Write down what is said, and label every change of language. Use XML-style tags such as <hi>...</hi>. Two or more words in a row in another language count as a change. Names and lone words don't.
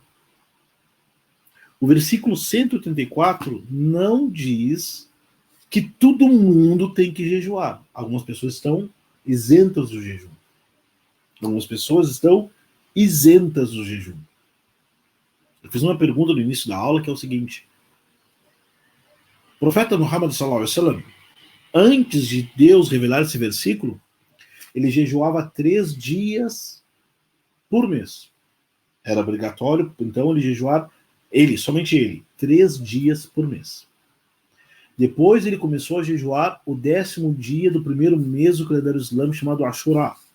<pt>O versículo 184 não diz que todo mundo tem que jejuar. Algumas pessoas estão isentas do jejum. Algumas pessoas estão isentas do jejum. Eu fiz uma pergunta no início da aula que é o seguinte. O profeta Muhammad</pt> <ar>صلى الله عليه وسلم,</ar> <pt>antes de Deus revelar esse versículo, ele jejuava 3 dias por mês. Era obrigatório, então, ele jejuar, somente ele, 3 dias por mês. Depois ele começou a jejuar o 10º dia do primeiro mês do calendário islâmico, chamado Ashura.</pt>